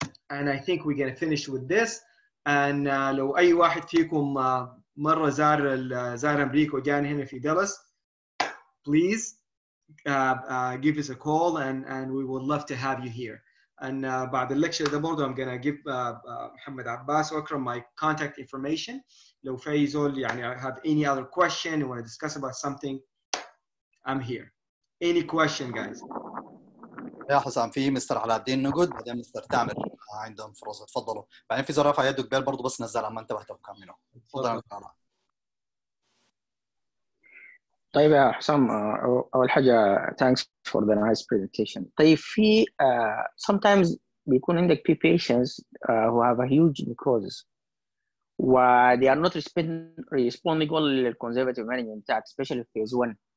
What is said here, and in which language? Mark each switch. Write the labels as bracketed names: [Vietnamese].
[English] And I think we're going to finish with this. And [Arabic] لو أي واحد فيكم مرة زار أمريكا وجاني هنا في دالاس, [English] please give us a call and we would love to have you here. And [Arabic] بعد الليكشر ده برضه [English] I'm gonna give محمد عباس وأكرم my contact information. [Arabic] لو في زول يعني [English] have any other question you want to discuss about something, I'm here. Any question, guys? [Arabic] يا حسام، في مستر علاء الدين نقد، بعدين مستر تامر عندهم فرصة. تفضلوا. بعدين في زول رفع يده قبل برضه بس نزل ما انتبهتوا كاملوا. تفضل يا مستر علاء. طيب يا حسام، أول حاجة [English] thanks for the nice presentation. [Arabic] طيب في [English] sometimes [Arabic] بيكون عندك [English] patients who have a huge necrosis و they are not responding well للconservative management attack, especially phase 1.